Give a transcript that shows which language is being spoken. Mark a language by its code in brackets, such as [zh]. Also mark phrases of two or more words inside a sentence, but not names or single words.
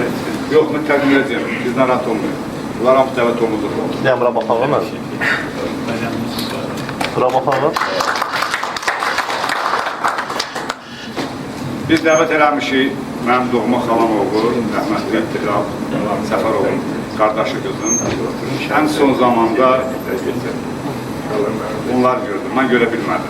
[az] Yox, mən təqdim edəcəm. Biz narahat olmayın. Bunlar hamısı dəvət olunur. [tr] Ne buna bakalım mı? Buna bakalım. [az] Biz dəvət eləmişik, mənim doğma xalam oğlu, rəhmətli Hilal Səfərovun qardaşı qızın. Ən son zamanda onlar gördüm, mən görə bilmədim.